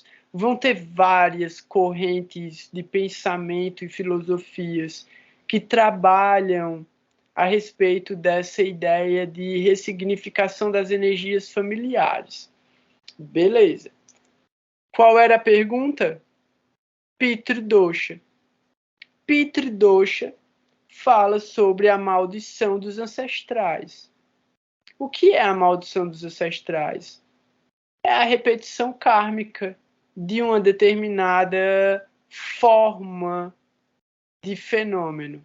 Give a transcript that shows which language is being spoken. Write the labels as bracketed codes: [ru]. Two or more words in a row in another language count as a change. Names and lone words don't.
[pt] Vão ter várias correntes de pensamento e filosofias que trabalham a respeito dessa ideia de ressignificação das energias familiares. Beleza. Qual era a pergunta? Pitri-dosha. Pitri-dosha fala sobre a maldição dos ancestrais. O que é a maldição dos ancestrais? É a repetição kármica de uma determinada forma de fenômeno.